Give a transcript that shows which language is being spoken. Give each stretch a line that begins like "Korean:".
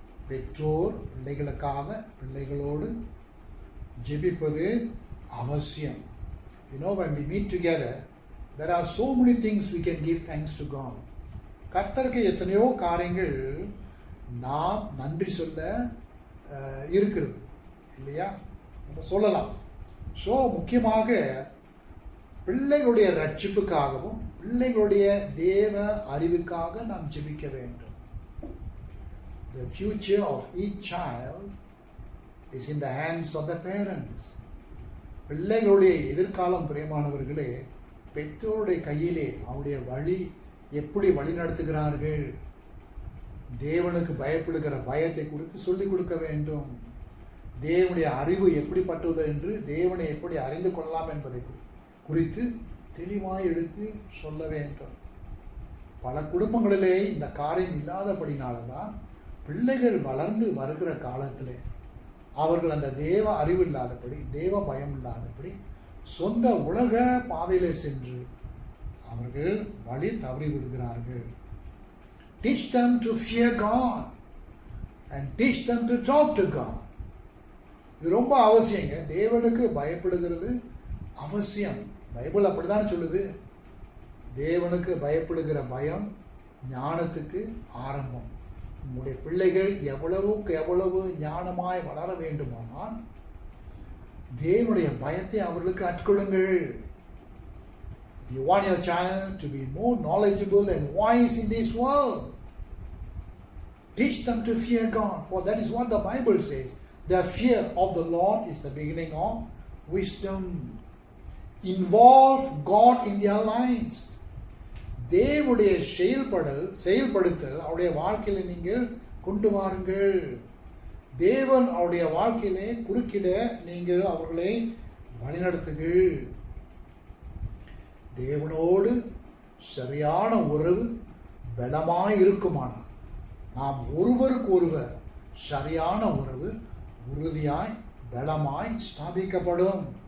Tamil: பெற்றோர் பிள்ளைகளுக்காக பிள்ளைகளோடு ஜெபிப்பது அவசியம்.
English: When we meet together, There are so many things we can give thanks to God.
Tamil: கர்த்தருக்கு எத்தனையோ காரியங்கள் நாம் நன்றி சொல்ல இருக்கிறது இல்லையா, நம்ம சொல்லலாம். ஸோ முக்கியமாக பிள்ளைகளுடைய ரட்சிப்புக்காகவும் பிள்ளைகளுடைய தேவ அறிவுக்காக நாம் ஜெபிக்க வேண்டும்.
English: The future of each child is in the hands of the parents.
Tamil: பிள்ளைகளுடைய எதிர்காலம் பிரியமானவர்களே பெற்றோருடைய கையிலே. அவருடைய வழி எப்படி வழி நடத்துகிறார்கள், தேவனுக்கு பயப்படுகிற பயத்தை குறித்து சொல்லிக் கொடுக்க வேண்டும். தேவனுடைய அறிவு எப்படிப்பட்டது என்று, தேவனை எப்படி அறிந்து கொள்ளலாம் என்பதை குறித்து தெளிவாய் எடுத்து சொல்ல வேண்டும். பல குடும்பங்களிலே இந்த காரியம் இல்லாதபடினால்தான் பிள்ளைகள் வளர்ந்து வருகிற காலத்திலே அவர்கள் அந்த தேவ அறிவு இல்லாதபடி, தேவ பயம் இல்லாதபடி சொந்த உலக பாதையிலே சென்று அவர்கள் வழி தவறி விடுகிறார்கள்.
English: Teach them to fear God and teach them to talk to God.
Tamil: இது ரொம்ப அவசியங்க. தேவனுக்கு பயப்படுகிறது அவசியம். பைபிள் அப்படிதான் சொல்லுது. தேவனுக்கு பயப்படுகிற பயம் ஞானத்துக்கு ஆரம்பம். உங்களுடைய பிள்ளைகள் எவ்வளவுக்கு எவ்வளவு ஞானமாய் வளர வேண்டுமானால் தேவனுடைய பயத்தை அவர்களுக்கு கற்றுக்கொள்ளுங்கள்.
English: You want your child to be more knowledgeable and wise in this world. Teach them to fear God, for that is what the Bible says. The fear of the Lord is the beginning of wisdom. Involve God in their lives.
Tamil: தேவனுடைய செயல்படுத்தல் அவருடைய வாழ்க்கையில நீங்கள் கொண்டு வாருங்கள். தேவன் அவருடைய வாழ்க்கையிலே குறுக்கிட நீங்கள் அவர்களை வழிநடத்துங்கள். தேவனோடு சரியான உறவு பலமாய் இருக்குமானால் நாம் ஒருவருக்கு ஒருவர் சரியான உறவு உறுதியாய் பலமாய் ஸ்தாபிக்கப்படும்.